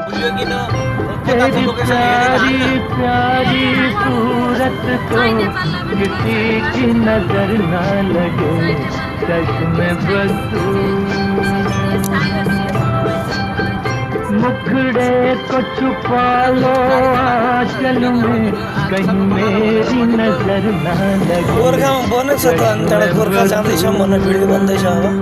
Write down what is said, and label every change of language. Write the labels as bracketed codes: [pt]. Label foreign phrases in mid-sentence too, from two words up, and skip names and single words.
[hi] तेरी प्यारी प्यारी सूरत को किसी की नजर ना लगे चश्मे बसू मुखड़े को छुपा लो आंचल में कहीं मेरी नजर ना लगे [ne] गोर्खामा बनेको छ त अनि त्यहाँबाट गोर्खा जाँदैछौँ भनेर भिडियो बन्दैछ अब